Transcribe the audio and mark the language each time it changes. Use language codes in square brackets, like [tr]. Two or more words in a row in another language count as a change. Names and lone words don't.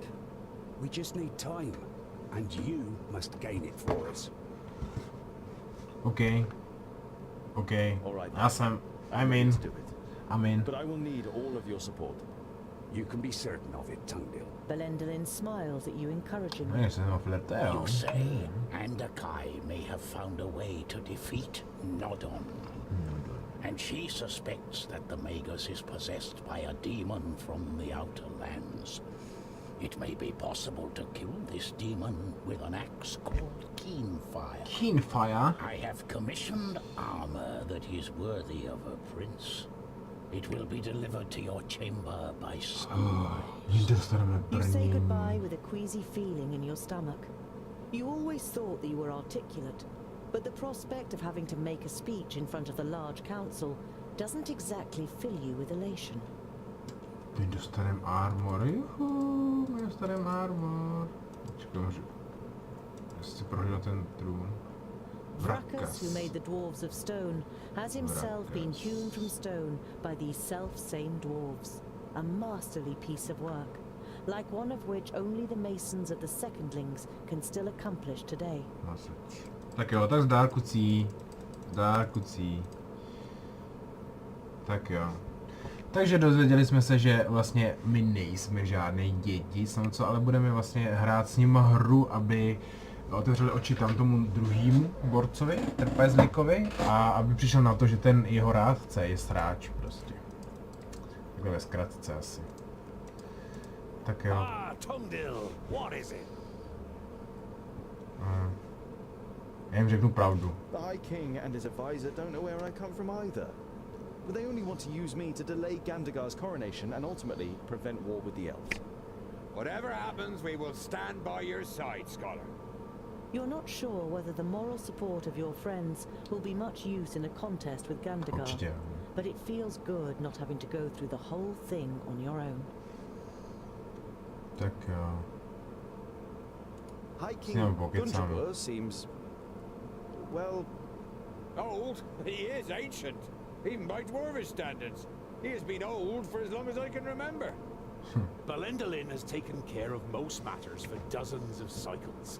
[en] We just need time, and you must gain it for us. Okay. Okay. All right. I'm ready in. to do it. I'm in. But I will need all of your support. You can be certain of it, Tungdil. Belendalin smiles at you encouragingly. [cs] Ne, jsem ho fletel. [en] You say Andakai may have found a way to defeat Nodon. And she suspects that the Magus is possessed by a demon from the outer lands. It may be possible to kill this demon with an axe called Keenfire. Keenfire? I have commissioned armor that is worthy of a prince. It will be delivered to your chamber by sunrise. You say goodbye with a queasy feeling in your stomach. You always thought that you were articulate, but the prospect of having to make a speech in front of the large council doesn't exactly fill you with elation. [cs] Teď dostanem armor, juhu, my dostanem armor. Počkej, můžu... Jestli prohlídal ten trůn. [en] Vracus, who made the dwarves of stone, has himself been hewn from stone by these self-same dwarves. A masterly piece of work, like one of which only the masons of the secondlings can still accomplish today. [cs] Tak jo, tak zdár kucí. Zdár kucí. Tak jo. Takže dozvěděli jsme se, že vlastně my nejsme žádný děti, ale budeme vlastně hrát s nimi hru, aby otevřeli oči tam tomu druhému borcovi, trpezlíkovi, a aby přišel na to, že ten jeho rádce je sráč prostě. Takhle ve zkratce asi. Tak jo. [en] Tungdil, what is it? [cs] Já jim řeknu pravdu. [en] The High King and his advisor don't know where I come from either. But they only want to use me to delay Gandagar's coronation and ultimately prevent war with the elves. Whatever happens, we will stand by your side, Scholar. You're not sure whether the moral support of your friends will be much use in a contest with Gandagar, [cs] Určitě. [en] but it feels good not having to go through the whole thing on your own. [cs] Tak jo. [en] High King Gunjabur seems well, Old? He is ancient, even by Dwarvish standards. He has been old for as long as I can remember. Belendalin has taken care of most matters for dozens of cycles.